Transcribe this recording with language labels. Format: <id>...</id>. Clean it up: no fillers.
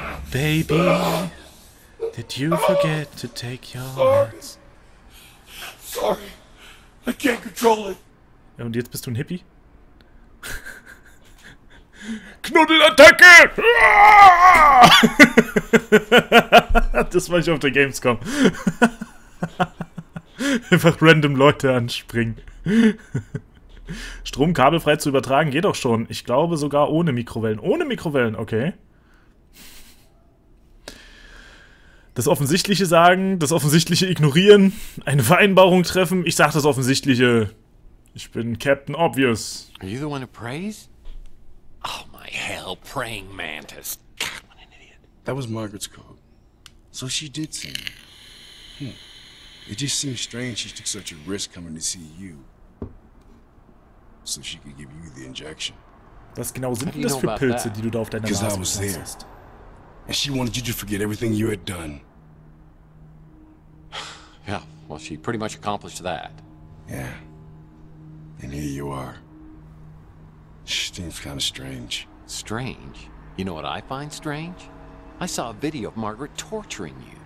<en>Baby, did you forget to take your hearts? Sorry, I can't control it.</en> <de>Ja, und jetzt bist du ein Hippie? Knuddelattacke! Das war ich auf der Gamescom. Einfach random Leute anspringen. Strom kabelfrei zu übertragen geht doch schon. Ich glaube sogar ohne Mikrowellen. Ohne Mikrowellen, okay. Das Offensichtliche sagen, das Offensichtliche ignorieren, eine Vereinbarung treffen. Ich sag das Offensichtliche. Ich bin Captain Obvious.</de> <en>Are you the one who prays? Oh my hell, praying mantis. God, what an idiot. That was Margaret's code. So she did see me. It just seems strange she took such a risk coming to see you. So she could give you the injection.</en> <de>Was genau sind denn das für Pilze, die du da auf deiner Nase hast?</de> <en>And she wanted you to forget everything you had done. Yeah, well, she pretty much accomplished that. Yeah. And here you are. Seems kind of strange. Strange? You know what I find strange? I saw a video of Margaret torturing you.</en>